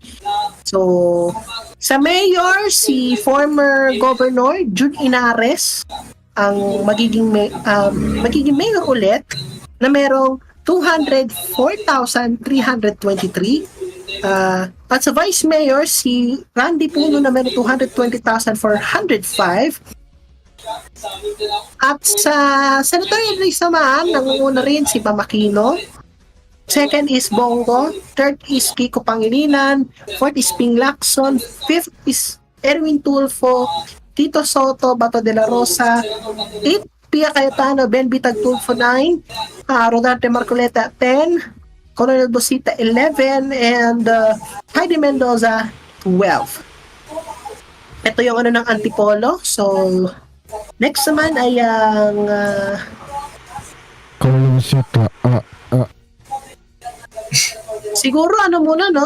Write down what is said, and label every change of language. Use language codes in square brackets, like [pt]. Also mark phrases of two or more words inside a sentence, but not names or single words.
[tl] So, sa mayor, si [en] former governor [tl] Jun Inares ang magiging mayor ulit na merong 204,323. At sa [en] vice mayor, [tl] si Randy Puno na merong 220,405. At sa [en] senatorial race [tl] naman, nangunguna rin si Bam Aquino. [en] Second is Bongo. Third is Kiko Pangilinan. Fourth is Ping Lacson. Fifth is Erwin Tulfo. Tito Soto, Bato de la Rosa. Eighth, Pia Cayetano, Ben Bitag Tulfo 9. Rodante Marcoleta 10. Coronel Bosita 11. And Heidi Mendoza 12. [tl] Ito yung ano ng Antipolo. So, next naman ay ang siguro ano muna, no?